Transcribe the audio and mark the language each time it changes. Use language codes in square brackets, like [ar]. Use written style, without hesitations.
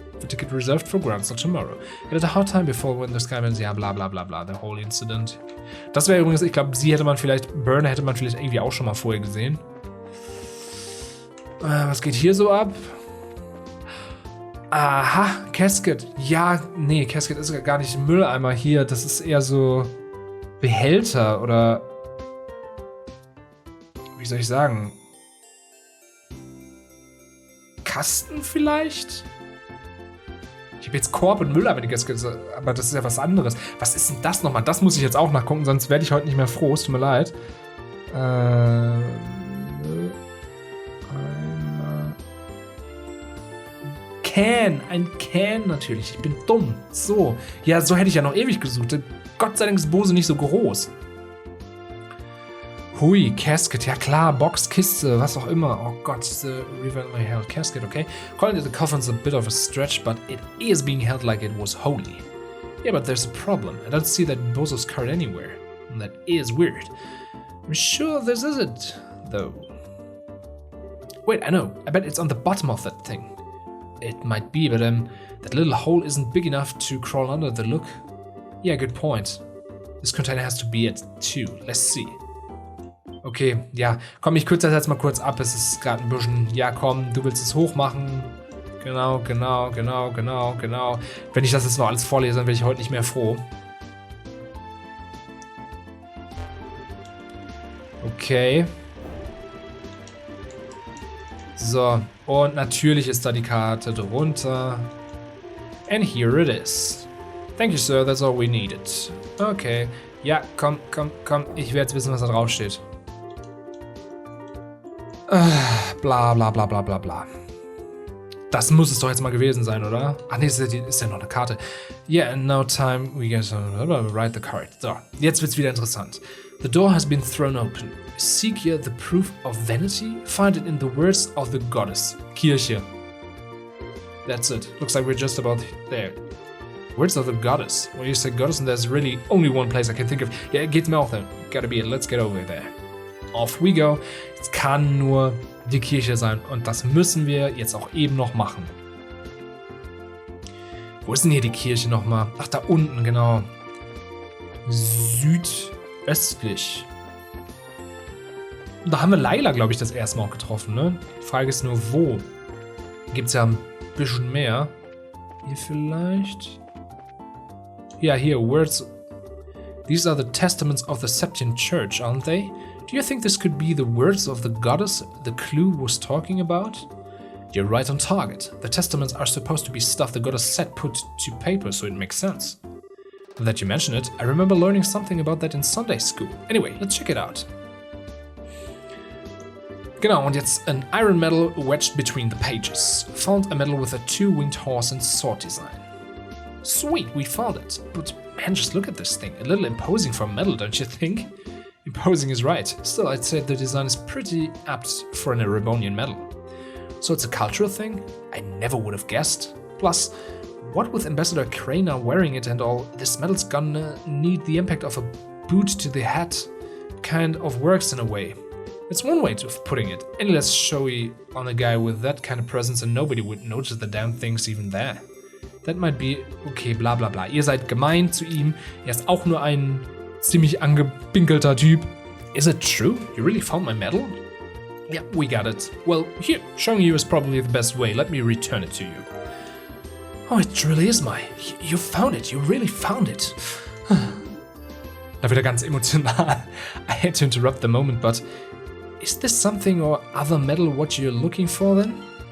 [en] The ticket reserved for ground till tomorrow. It had a hard time before when the skyman... [de] Ja, bla bla bla bla, [en] the whole incident. [de] Das wäre übrigens... Ich glaube, Burner hätte man vielleicht irgendwie auch schon mal vorher gesehen. Was geht hier so ab? Aha, Casket. Ja, nee, Casket ist gar nicht Mülleimer hier. Das ist eher so Behälter oder wie soll ich sagen? Kasten vielleicht? Ich habe jetzt Korb und Mülleimer, aber das ist ja was anderes. Was ist denn das nochmal? Das muss ich jetzt auch nachgucken, sonst werde ich heute nicht mehr froh. Es tut mir leid. Ein Can natürlich. Ich bin dumm. So. Ja, so hätte ich ja noch ewig gesucht. Gott sei Dank ist Bose nicht so groß. Hui, Casket. Ja klar, Box, Kiste, was auch immer. Oh Gott, [en] the reverently held casket, okay? Calling it the coffin's a bit of a stretch, but it is being held like it was holy. Yeah, but there's a problem. I don't see that Bozo's card anywhere. And that is weird. I'm sure this isn't, though. Wait, I know. I bet it's on the bottom of that thing. It might be, but that little hole isn't big enough to crawl under the look. Yeah, good point. This container has to be it too. Let's see. Okay, ja. [de] Komm, ich kürze das jetzt mal kurz ab. Es ist gerade ein bisschen... Ja, komm, du willst es hoch machen. Genau. Wenn ich das jetzt noch alles vorlese, dann werde ich heute nicht mehr froh. Okay. So, und natürlich ist da die Karte drunter. [en] And here it is. Thank you, sir, that's all we needed. [de] Okay, ja, komm. Ich werde jetzt wissen, was da drauf steht. Bla bla bla bla bla bla. Das muss es doch jetzt mal gewesen sein, oder? Ach nee, ist ja noch eine Karte. [en] Yeah, and now time we get to write the card. [de] So, jetzt wird's wieder interessant. [en] The door has been thrown open. Seek here the proof of vanity. Find it in the words of the goddess. Kirche. That's it. Looks like we're just about there. Words of the goddess. When you say goddess, and there's really only one place I can think of. Yeah, [de] geht's mir auch dann. [en] Gotta be it. Let's get over there. Off we go. [de] Es kann nur die Kirche sein. Und das müssen wir jetzt auch eben noch machen. Wo ist denn hier die Kirche nochmal? Ach, da unten, genau. Südöstlich. Da haben wir Laila, glaube ich, das erste Mal auch getroffen, ne? Die Frage ist nur, wo? Gibt's ja ein bisschen mehr. Hier vielleicht? Ja, hier, words. [en] These are the testaments of the Septian Church, aren't they? Do you think this could be the words of the goddess the clue was talking about? You're right on target. The testaments are supposed to be stuff the goddess said put to paper, so it makes sense. Now that you mention it, I remember learning something about that in Sunday school. Anyway, let's check it out. [de] Genau, und jetzt [en] an iron medal wedged between the pages. Found a medal with a two-winged horse and sword design. Sweet, we found it. But man, just look at this thing. A little imposing for a medal, don't you think? Imposing is right. Still, I'd say the design is pretty apt for an Erebonian medal. So it's a cultural thing? I never would have guessed. Plus, what with Ambassador Craner wearing it and all, this medal's gonna need the impact of a boot to the head. Kind of works in a way. It's one way of putting it. Any less showy on a guy with that kind of presence and nobody would notice the damn thing's even there. That might be... [de] Okay, bla bla bla. Ihr seid gemein zu ihm. Er ist auch nur ein ziemlich angepinkelter Typ. [en] Is it true? You really found my medal? Yeah, we got it. Well, here, showing you is probably the best way. Let me return it to you. Oh, it really is my... You found it. You really found it. [de] Da wieder ganz emotional. [en] I had to interrupt the moment, but... Is this something or other medal what you're looking for then?